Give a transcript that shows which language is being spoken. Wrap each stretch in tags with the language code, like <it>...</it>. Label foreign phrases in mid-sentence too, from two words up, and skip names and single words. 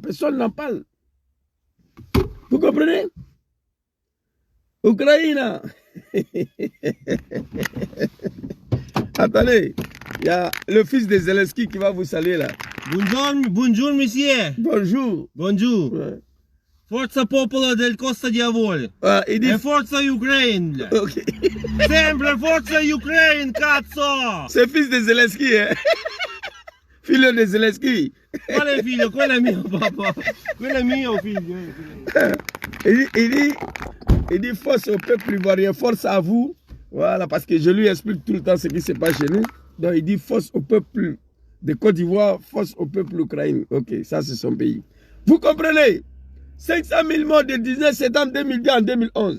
<fr>Personne n'en parle. Vous comprenez? Ukraine. Attendez, il y a le fils de Zelensky qui va vous saluer là. Bonjour, monsieur. Bonjour. Bonjour. Ouais.</fr> <it>Forza Popolo del Costa Diavolo.</it> <fr>Il dit...</fr> <it>E Forza Ukraine. Ok. Sempre Forza Ukraine, cazzo.</it> <fr>C'est fils de Zelensky, hein?</fr> <it>Figlio de Zelensky. Quale figlio? Quello è mio papà. Quello è mio figlio.</it> <fr>Il dit force au peuple ivoirien, force à vous. Voilà, parce que je lui explique tout le temps ce qui se passe chez nous. Donc il dit force au peuple de Côte d'Ivoire, force au peuple ukrainien. Ok, ça c'est son pays. Vous comprenez? 500 000 morts de 19 septembre 2010 en 2011.</fr>